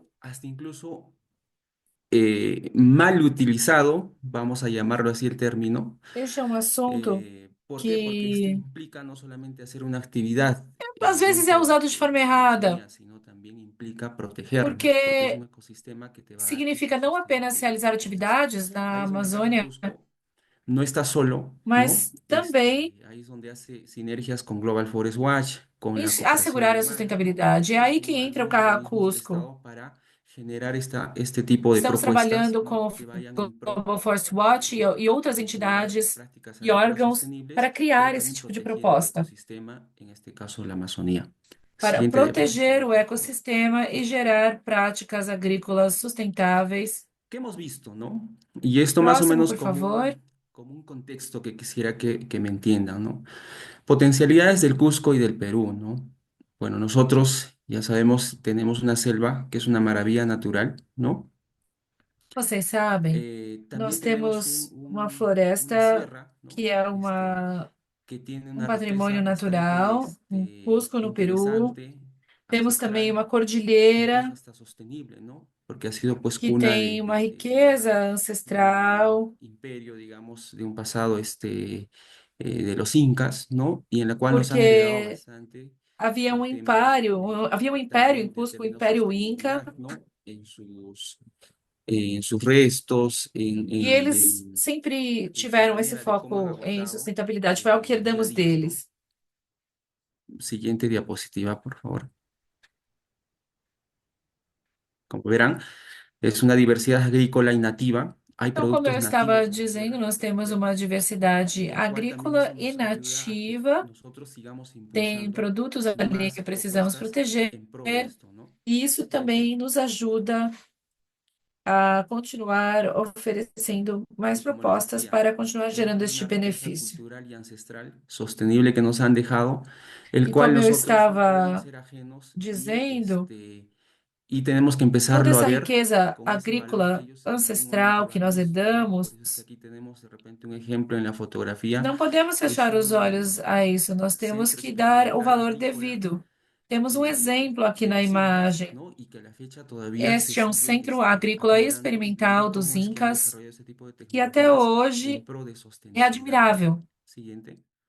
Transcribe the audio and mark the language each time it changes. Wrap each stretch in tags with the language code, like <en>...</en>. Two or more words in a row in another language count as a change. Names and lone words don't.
<es>poco, hasta incluso mal utilizado, vamos a llamarlo así el término.</es> <pt>este é um assunto</pt> <es>¿Por qué? Porque esto</es> <pt>que</pt> <es>implica no solamente hacer una actividad</es> <pt>às vezes é</pt> <es>dentro</es> <pt>usado de forma</pt> <es>de la</es> <pt>errada.</pt> <es>Amazonía, sino también significa protegerlo, porque es</es> <pt>porque</pt> <es>un ecosistema que te va a dar esa</es> <pt>significa não apenas</pt> <es>sostenibilidad.</es> <pt>realizar</pt> <es>Entonces,</es> <pt>atividades na</pt> <es>ahí es donde Caja</es> <pt>Amazônia,</pt> <es>Cusco no está solo,</es> <pt>mas</pt> <es>¿no?</es> <pt>também</pt> <es>Ahí es donde hace sinergias con Global Forest Watch, con</es> <pt>em</pt> <es>la cooperación</es> <pt>assegurar a</pt> <es>alemana, ¿no?</es> <pt>sustentabilidade. É</pt> <es>Y</es> <pt>aí</pt> <es>con</es> <pt>que entra o</pt> <es>algunos organismos del</es> <pt>Carracusco.</pt> <es>Estado para generar este tipo de</es> <pt>Estamos</pt> <es>propuestas,</es> <pt>trabalhando</pt> <es>¿no?</es> <pt>com</pt> <es>Que vayan</es> <pt>o</pt> <es>en pro</es> <pt>Global Forest Watch e outras</pt> <es>de generar</es> <pt>entidades</pt> <es>prácticas</es> <pt>e</pt> <es>agrícolas</es> <pt>órgãos</pt> <es>sostenibles,</es> <pt>para</pt> <es>pero</es> <pt>criar esse</pt> <es>también</es> <pt>tipo de</pt> <es>proteger el</es> <pt>proposta,</pt> <es>ecosistema, en este caso la Amazonía.</es> <pt>para</pt> <es>Siguiente</es> <pt>proteger</pt> <es>diapositiva,</es> <pt>o</pt> <es>por favor.</es> <pt>ecossistema e gerar práticas agrícolas sustentáveis.</pt> <es>¿Qué hemos visto, no? Y esto más o</es> <pt>Próximo,</pt> <es>menos</es> <pt>por favor.</pt> <es>como un contexto que quisiera que me entiendan, ¿no? Potencialidades del Cusco y del Perú, ¿no? Bueno, nosotros ya sabemos, tenemos una selva que es una maravilla natural, ¿no?</es> <pt>Vocês sabem, nós</pt> <es>También tenemos</es> <pt>temos uma</pt> <es>una</es> <pt>floresta</pt> <es>sierra, ¿no?</es> <pt>que é</pt> <es>Que tiene</es> <pt>um</pt> <es>una</es> <pt>patrimônio</pt> <es>riqueza bastante</es> <pt>natural, em Cusco, no Peru.</pt> <es>interesante,</es> <pt>Temos também</pt> <es>ancestral,</es> <pt>uma</pt> <es>incluso</es> <pt>cordilheira</pt> <es>hasta sostenible, ¿no? Porque ha sido pues</es> <pt>que</pt> <es>cuna</es> <pt>tem uma riqueza</pt> <es>de un</es> <pt>ancestral,</pt> <es>imperio, digamos, de un pasado de los incas, ¿no? Y en la cual nos han heredado</es> <pt>porque</pt> <es>bastante</es> <pt>havia</pt> <es>el</es> <pt>um</pt> <es>tema</es> <pt>império, havia um império em</pt> <es>también del</es> <pt>Cusco, o</pt> <es>término</es> <pt>Império Inca,</pt> <es>sostenibilidad, ¿no? En sus restos,</es> <pt>e eles sempre</pt> <es>en su</es> <pt>tiveram esse</pt> <es>manera de cómo han</es> <pt>foco em</pt> <es>abordado</es> <pt>sustentabilidade. Foi algo que</pt> <es>el día a</es> <pt>herdamos</pt> <es>día, ¿no?</es> <pt>deles.</pt> <es>Siguiente diapositiva, por favor. Como verán, es una diversidad agrícola y nativa. Hay</es> <pt>Então, como eu</pt> <es>productos</es> <pt>estava</pt> <es>nativos en la</es> <pt>dizendo,</pt> <es>tierra que</es> <pt>nós temos</pt> <es>proteger,</es> <pt>uma diversidade</pt> <es>el cual también</es> <pt>agrícola</pt> <es>eso</es> <pt>e</pt> <es>nos ayuda a que</es> <pt>nativa.</pt> <es>nosotros sigamos</es> <pt>Tem</pt> <es>impulsando</es> <pt>produtos ali</pt> <es>más</es> <pt>que precisamos</pt> <es>propuestas</es> <pt>proteger,</pt> <es>en pro de esto, ¿no?</es> <pt>e isso</pt> <es>Siguiente.</es> <pt>também nos ajuda a continuar oferecendo mais</pt> <es>Y como les</es> <pt>propostas</pt> <es>decía,</es> <pt>para continuar gerando</pt> <es>tenemos</es> <pt>este</pt> <es>una riqueza</es> <pt>benefício.</pt> <es>cultural y ancestral sostenible que nos han dejado, el</es> <pt>E</pt> <es>cual</es> <pt>como eu</pt> <es>nosotros no podemos</es> <pt>estava</pt> <es>ser ajenos</es> <pt>dizendo,</pt> <es>y tenemos que</es> <pt>toda</pt> <es>empezarlo a</es> <pt>essa</pt> <es>ver</es> <pt>riqueza</pt> <es>con ese valor que</es> <pt>agrícola</pt> <es>ellos en algún momento</es> <pt>ancestral que</pt> <es>lo han</es> <pt>nós</pt> <es>visto, ¿no?</es> <pt>herdamos,</pt> <es>Por eso es que aquí tenemos de repente un ejemplo en la fotografía,</es> <pt>não podemos</pt> <es>que es</es> <pt>fechar os olhos a isso, nós temos</pt> <es>centro</es> <pt>que dar o</pt> <es>experimental</es> <pt>valor</pt> <es>agrícola</es> <pt>devido. Temos um exemplo aqui</pt> <es>de</es> <pt>na</pt> <es>los incas,</es> <pt>imagem.</pt> <es>¿no? Y que a la fecha todavía se</es> <pt>Este é um</pt> <es>sigue</es> <pt>centro agrícola</pt> <es>admirando y</es> <pt>experimental</pt> <es>viendo</es> <pt>dos</pt> <es>cómo es que han</es> <pt>Incas,</pt> <es>desarrollado ese tipo de</es> <pt>que até</pt> <es>tecnologías en</es> <pt>hoje</pt> <es>pro de</es> <pt>é</pt> <es>sostenibilidad.</es> <pt>admirável.</pt> <es>Siguiente.</es>